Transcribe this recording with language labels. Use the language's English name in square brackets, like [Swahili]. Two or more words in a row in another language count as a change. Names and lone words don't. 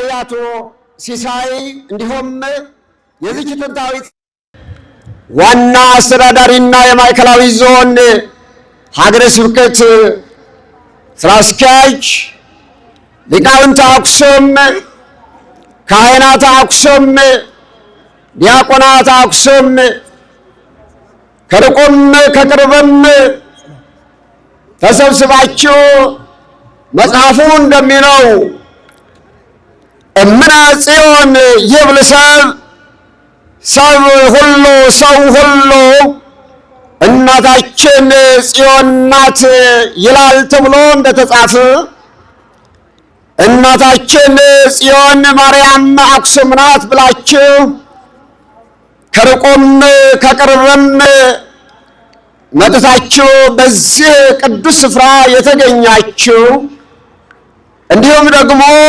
[Amharic] አቶ ሲሳይ እንዲሁም የዚች ጥንታዊት ዋና አስተዳዳሪና የማዕከላዊ ዞን ሀገረ ስብከት ስራ አስኪያጅ ሊቃውንተ አክሱም፣ ካህናተ አክሱም፣ ዲያቆናት አክሱም ከርቁም ከቅርብም ተሰብስባችሁ መጽሐፉ እንደሚለው [Geez] እምነ ጽዮን ይብል [Amharic] ሰብ ሁሉ ሰው ሁሉ እናታችን ጽዮን ናት ይላል ተብሎ እንደተጻፈ እናታችን ጽዮን ማርያም አክሱም ናት ብላችሁ ከርቁም ከቅርብም መጥታችሁ በዚህ ቅዱስ ስፍራ የተገኛችሁ እንዲሁም ደግሞ